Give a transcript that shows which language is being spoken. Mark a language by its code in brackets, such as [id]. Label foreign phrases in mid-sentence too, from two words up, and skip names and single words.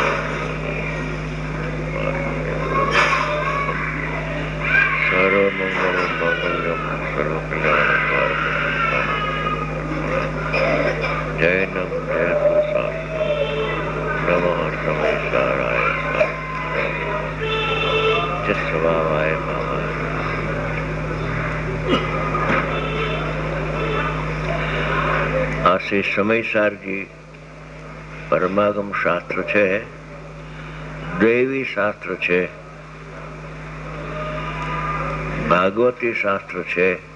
[sa] सर्वमंगल मांगल्यम सर्वकल्याणकारकम जैनम जयतु नमः समयसाराय चित्स्वभावाय भावाय। [gu] આ શ્રી સમયસારજી પરમાગમ શાસ્ત્ર છે, દૈવી શાસ્ત્ર છે, ભાગવતી શાસ્ત્ર છે.